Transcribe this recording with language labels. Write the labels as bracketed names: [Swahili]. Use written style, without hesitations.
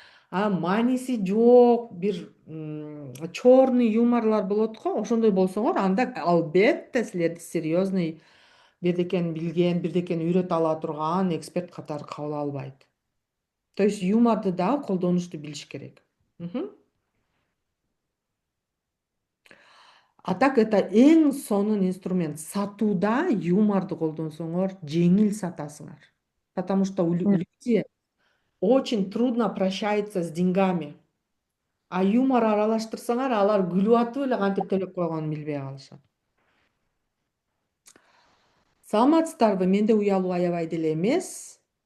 [Kyrgyz] Мааниси жок, бир черный юморлор болот го, ошондой болсоңор, анда албетте силерди серьезный бирдекени билген, бирдекени үйрөтө ала турган эксперт катары кабыл албайт. То есть юморду дагы колдонушту билиш керек. А так это эң сонун инструмент. Сатууда юморду колдонсоңор жеңил сатасыңар. [Russian] Потому что люди очень трудно прощаются с деньгами. [Kyrgyz] А юмор аралаштырсаңар, алар күлүп атып эле кантип төлөп койгонун билбей калышат. Саламатсыздарбы? Менде уялуу аябай деле эмес.